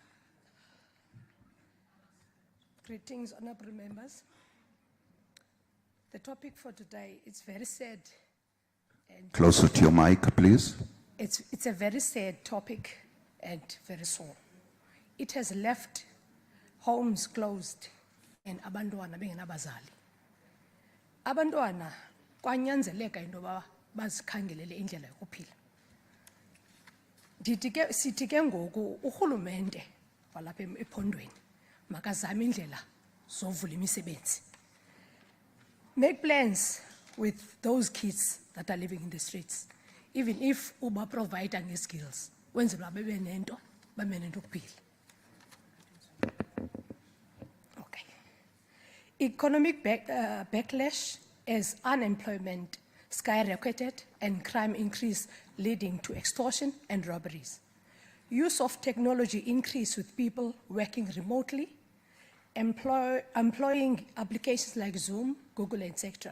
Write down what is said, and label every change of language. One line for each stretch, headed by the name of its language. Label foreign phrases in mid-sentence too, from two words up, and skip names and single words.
English: Greetings, honorable members. The topic for today is very sad. And Closer to your mic, please. it's a very sad topic and very sore. It has left homes closed and
Xhosa: abantwana bengenabazali. Abantwana kwanyanzeleka into yoba bazikhangelele indlela yokuphila. Sithi ke ngoku urhulumente walapha ephondweni makazame indlela zovula imisebenzi.
English: Make plans with those kids that are living in the streets, even if uba provide skills,
Xhosa: wenzela bebe nento, bame nento kuphila.
English: Okay. Economic backlash as unemployment skyrocketed and crime increased, leading to extortion and robberies. Use of technology increased with people working remotely, employing applications like Zoom, Google, etc.